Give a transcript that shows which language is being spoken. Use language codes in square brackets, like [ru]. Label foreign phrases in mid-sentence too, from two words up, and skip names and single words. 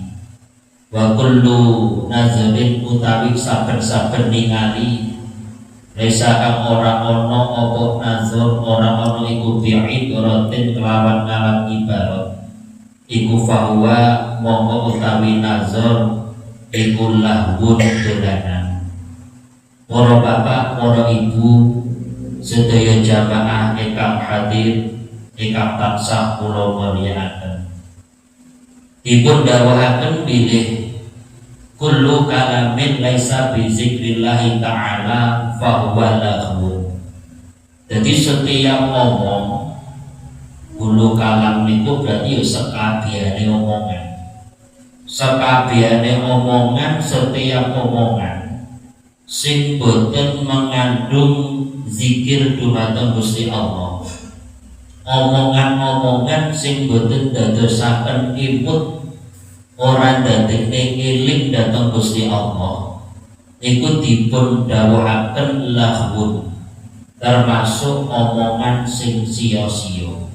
[ar] وكل نظر [jv] utawi saben-saben ningali laisa kang ora ana apa nazar ora ana iku bi'ibaratin kelawan ngalam ibarat iku fahuwa mongko utawi nazar iku lahwun dolanan. Para bapak, para ibu sedaya jamaah ingkang hadir ingkang tansah kula mulyakaken, dipun dawuhaken bilih [ar] كل كلام ليس بذكر الله تعالى فهو لهو. [id] Jadi setiap [jv] ngomong [ar] كل كلام [id] itu berarti [jv] ya sekabiane omongan. Sekabiane omongan, setiap omongan sing boten mengandung zikir dumateng Gusti Allah. Omongan-omongan sing boten dadosaken imut orang dadekne eling datang Gusti Allah iku dipun dawuhaken lahwun, termasuk omongan sing sia-sia.